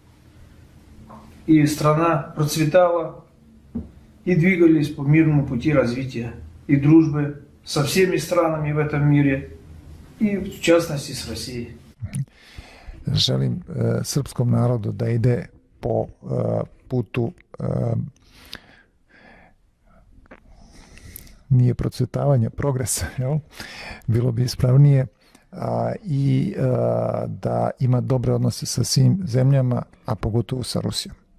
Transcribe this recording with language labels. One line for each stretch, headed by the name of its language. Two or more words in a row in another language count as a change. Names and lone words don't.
Russian: и страна процветала и двигались по мирному пути развития и дружбы со всеми странами в этом мире, и в частности с Россией.
Serbian: Želim srpskom narodu da ide po putu nije procvetavanja, progresa, jel? Bilo bi ispravnije, i da ima dobre odnose sa svim zemljama, a pogotovo sa Rusijom.